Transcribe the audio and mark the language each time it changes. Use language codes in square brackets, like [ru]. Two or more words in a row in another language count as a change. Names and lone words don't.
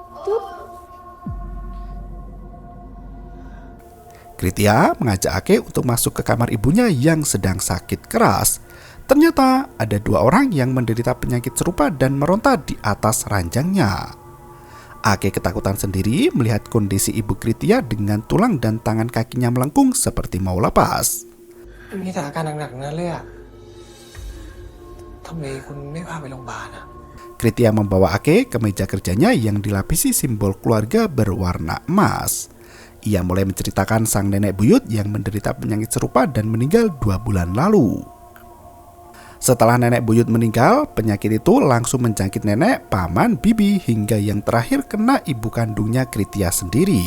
[id] Kritya mengajak Ake untuk masuk ke kamar ibunya yang sedang sakit keras. Ternyata ada 2 orang yang menderita penyakit serupa dan meronta di atas ranjangnya. Ake ketakutan sendiri melihat kondisi ibu Kritya dengan tulang dan tangan kakinya melengkung seperti mau lepas. [th] มีสถานการณ์หนักๆนั้นเลยอะทำไมคุณไม่พาไปโรงพยาบาลอะ [id] Kritya membawa Ake ke meja kerjanya yang dilapisi simbol keluarga berwarna emas. Ia mulai menceritakan sang nenek buyut yang menderita penyakit serupa dan meninggal 2 bulan lalu. Setelah nenek buyut meninggal, penyakit itu langsung menjangkit nenek, paman, bibi, hingga yang terakhir kena ibu kandungnya Kritya sendiri.